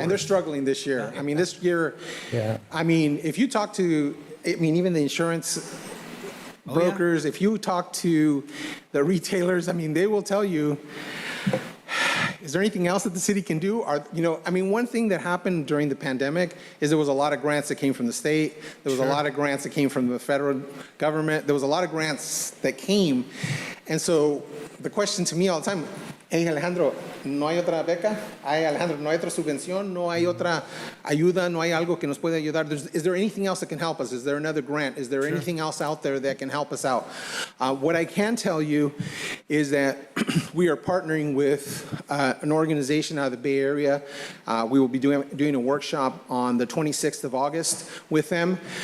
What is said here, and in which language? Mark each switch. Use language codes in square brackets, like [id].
[en] And they're struggling this year. I mean, this year, I mean, if you talk to, even the insurance brokers, if you talk to the retailers, I mean, they will tell you, is there anything else that the city can do? One thing that happened during the pandemic is there was a lot of grants that came from the state. There was a lot of grants that came from the federal government. There was a lot of grants that came. And so the question to me all the time, hey, Alejandro, [es] ¿no hay otra beca? Hey, Alejandro, ¿no hay otra subvención? ¿No hay otra ayuda? ¿No hay algo que nos puede ayudar? [en] Is there anything else that can help us? Is there another grant? Is there anything else out there that can help us out? What I can tell you is that we are partnering with an organization out of the Bay Area. We will be doing a workshop on the 26th of August with them.